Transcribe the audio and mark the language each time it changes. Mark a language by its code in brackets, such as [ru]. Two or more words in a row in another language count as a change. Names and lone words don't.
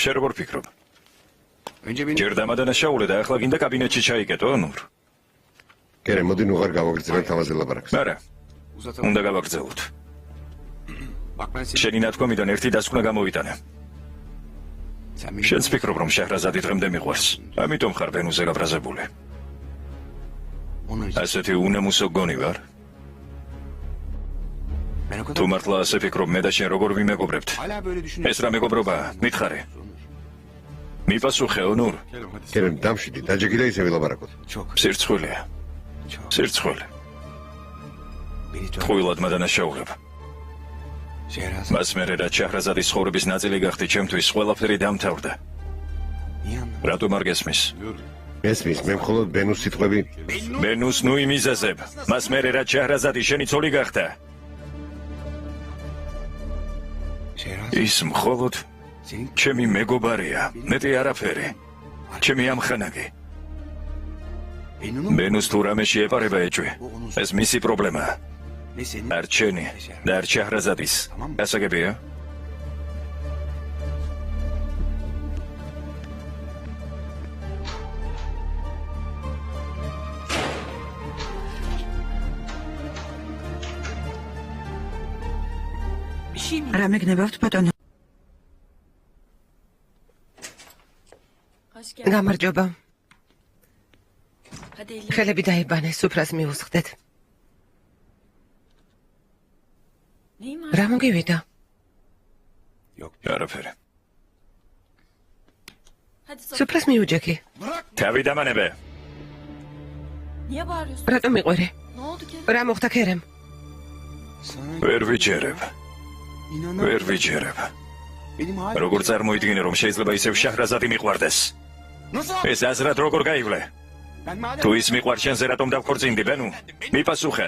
[ka] შენ როგორ ფიქრობ? [tr] Önce beni... [ka] ჯერ დამადანაშაულე და ახლა გინდა კაბინეტში ჩაიკეტო, ნურ. კერე, მოდი ნუღარ გავაგრძელებთ ამაზე ლაპარაკს. არა, [tr] Uzatalım. [ka] უნდა გავაგრძელოთ. [tr] Bak ben seni... [ka] შენი ნათქვამიდან ერთი დასკვნა გამოვიტანე. [tr] Sen beni... [ka] შენც ფიქრობ, რომ შეჰრაზადი დღემდე მიყვარს. ამიტომ ხარ ბენუზე გაბრაზებული. [tr] Onun için... [ka] ასეთი უნემუსო გონი ვარ? [tr] Ben o kadar... [ka] თუ მართლა ასე ფიქრობ, მე და შენ როგორ ვიმეგობრებთ? [tr] Hala böyle düşünüyorsun. [ka] ეს რა მეგობრობაა? მითხარე. მიპასუხეო, ნურ. კერე, დამშვიდი, დაჯექი და ისე ვილაპარაკოთ. [tr] Çok. [ka] სირცხვილია. [tr] Çok. [ka] სირცხვილი. [tr] Beni tuhaf... [ka] ტყუილად მადანაშაულებ. Şehraz... მას მერე რაც შეჰრაზადის ცხოვრების ნაწილი გახდი, ჩემთვის ყველაფერი დამთავრდა. [tr] Niye anladın? [ka] რატომ არ გესმის? ესმის, მე მხოლოდ ბენუს სიტყვები. ბენუს ნუ იმიზაზებ. მას მერე რაც შეჰრაზადი შენი ცოლი გახდა. Şehraz... ის მხოლოდ [tr] Senin... [ka] ჩემი მეგობარია, მეტი არაფერი. ჩემი ამხანაგი. Bennu'nun... ბენუს თუ რამე შეეპარება ეჭვი. ეს მისი პრობლემაა. [tr] Ne senin... [ka] არ ჩემი და არ შეჰრაზადის. გასაგებია? რა მეგნებავთ ბატონო? გამარჯობა. ხელები დაიბანე, სუფრას მიუსხდეთ. რა მოგივიდა? [tr] Yok. [ka] არაფერი. სუფრას მიუჯექი. თავი დამანებე. [tr] Niye bağırıyorsun? [ka] რატომ მიყვარე? [tr] Ne oldu ki? [ka] რა მოხდა ქერემ? ვერ ვიჯერებ. ვერ ვიჯერებ. როგორ წარმოიდგინე რომ შეიძლება ისევ შაჰრაზადი მიყვარდეს? ეს აზრად როგორ გაივლე? თუ ის მიყვარს შენზე რატომ დავქორწინდი, ბენუ? მიპასუხე.